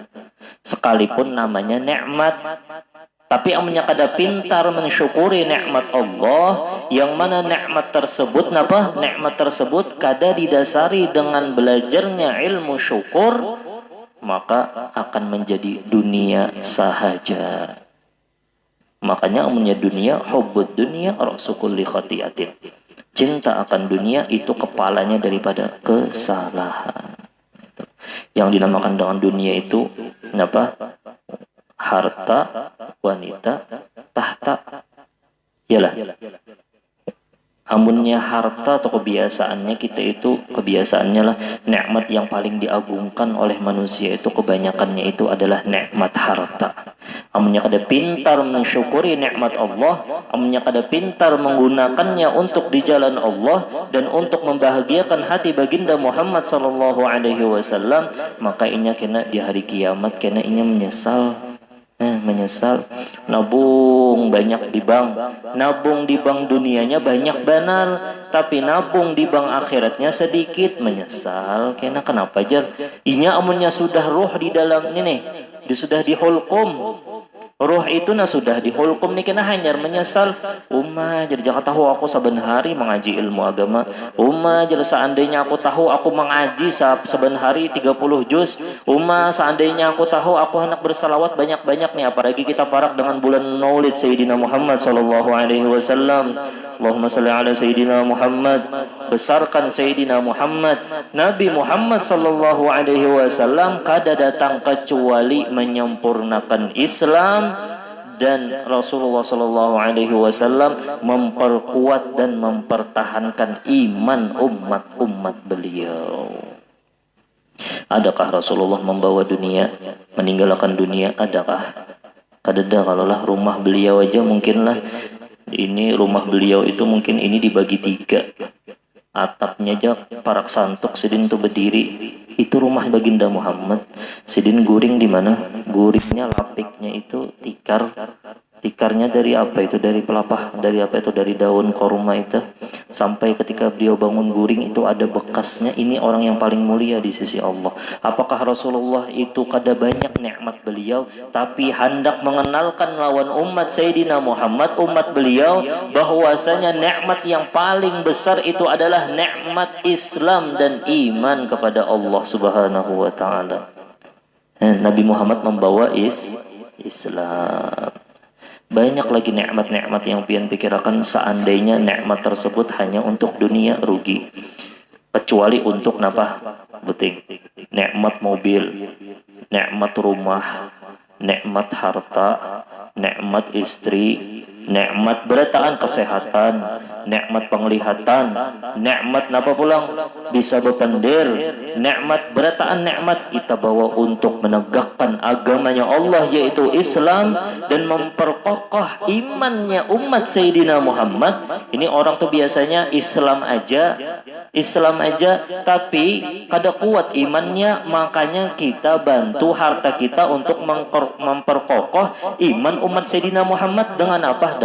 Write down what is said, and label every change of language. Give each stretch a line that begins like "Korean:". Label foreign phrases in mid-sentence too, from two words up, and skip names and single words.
Indonesian: Sekalipun namanya nikmat, tapi amnya kada pintar mensyukuri nikmat Allah, yang mana nikmat tersebut nikmat tersebut kada didasari dengan belajarnya ilmu syukur, maka akan menjadi dunia sahaja. Makanya amnya dunia,
Arabic: حب الدنيا رأس كل خطيئة.
Indonesian: Cinta akan dunia itu kepalanya daripada kesalahan. Yang dinamakan dengan dunia itu harta, wanita, tahta. Yalah. Amunnya harta atau kebiasaannya kita itu, kebiasaannya lah nikmat yang paling diagungkan oleh manusia itu kebanyakannya itu adalah nikmat harta. Amunnya kada pintar mensyukuri nikmat Allah, amunnya kada pintar menggunakannya untuk di jalan Allah dan untuk membahagiakan hati baginda Muhammad
Arabic: صلى الله عليه وسلم,
Indonesian: maka inya kena di hari kiamat kena inya menyesal. Menyesal. Nabung banyak di bank, nabung di bank dunianya banyak benar, tapi nabung di bank akhiratnya sedikit, menyesal.
Banjar: Kena kenapa jar? Inya amunnya sudah roh di dalam ini, sudah dihulkum. Roh itu sudah dihulkum nih, kena hanyar menyesal.
Indonesian: Jadi jangan tahu aku saben hari mengaji ilmu agama. Jadi seandainya aku tahu aku mengaji saben hari 30 juz. Seandainya aku tahu aku hendak bersalawat banyak-banyak nih, apalagi kita parak dengan bulan Maulid Sayyidina Muhammad
Arabic: صلى الله عليه وسلم. اللهم صل على سيدنا محمد.
Indonesian: Besarkan Sayyidina Muhammad. Nabi Muhammad
Arabic: صلى الله عليه وسلم
Indonesian: kada datang kecuali menyempurnakan Islam, dan Rasulullah
Arabic: صلى الله عليه وسلم
Indonesian: memperkuat dan mempertahankan iman umat beliau. Adakah Rasulullah membawa dunia, meninggalkan dunia? Adakah? Kadada kalaulah rumah beliau aja mungkinlah ini rumah beliau itu mungkin ini dibagi 3.
Banjar: Atapnya aja parak santuk sidin itu berdiri.
Indonesian: Itu rumah baginda Muhammad.
Banjar: Sidin guring di mana? Guringnya lapiknya itu tikar.
Indonesian: Tikarnya dari apa itu? Dari pelapah, dari apa itu? Dari daun korma itu. Sampai ketika beliau bangun guring itu ada bekasnya. Ini orang yang paling mulia di sisi Allah. Apakah Rasulullah itu kada banyak nikmat beliau, tapi hendak mengenalkan lawan umat Sayyidina Muhammad, umat beliau, bahwasanya nikmat yang paling besar itu adalah nikmat Islam dan iman kepada Allah
Arabic: سبحانه وتعالى.
Indonesian: Nabi Muhammad membawa Islam. Banyak lagi nikmat-nikmat yang pian pikirakan, seandainya nikmat tersebut hanya untuk dunia rugi. Kecuali untuk napa? Beting. Nikmat mobil, nikmat rumah, nikmat harta, nikmat istri, nikmat berataan kesehatan, nikmat penglihatan, nikmat napa pulang bisa berpendir, nikmat berataan nikmat kita bawa untuk menegakkan agamanya Allah yaitu Islam dan memperkokoh imannya umat Sayyidina Muhammad. Ini orang tuh biasanya Islam aja tapi kada kuat imannya, makanya kita bantu harta kita untuk memperkokoh iman umat Sayyidina Muhammad dengan apa?